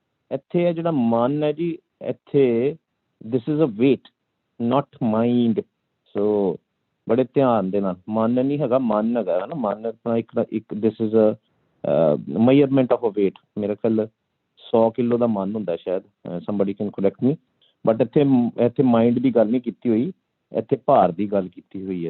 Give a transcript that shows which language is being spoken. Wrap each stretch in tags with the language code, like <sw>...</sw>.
<pa>ਇੱਥੇ ਹੈ ਜਿਹੜਾ ਮਨ ਹੈ ਜੀ, ਇੱਥੇ</pa> <en>this is a weight, not mind.</en> <pa>So ਬੜੇ ਧਿਆਨ ਦੇ ਨਾਲ, ਮਨ ਨਹੀਂ ਹੈਗਾ, ਮਨ ਹੈਗਾ ਨਾ. ਮਨ ਆਪਣਾ ਇੱਕ</pa> <en>this is a measurement of a weight.</en> <pa>ਮੇਰੇ ਖਿਆਲ 100 ਕਿਲੋ ਦਾ ਮਨ ਹੁੰਦਾ ਸ਼ਾਇਦ.</pa> <en>somebody can correct me, but</en> <pa>ਇੱਥੇ ਮਾਈਂਡ ਦੀ ਗੱਲ ਨਹੀਂ ਕੀਤੀ ਹੋਈ, ਇੱਥੇ ਭਾਰ ਦੀ ਗੱਲ ਕੀਤੀ ਹੋਈ ਹੈ.</pa>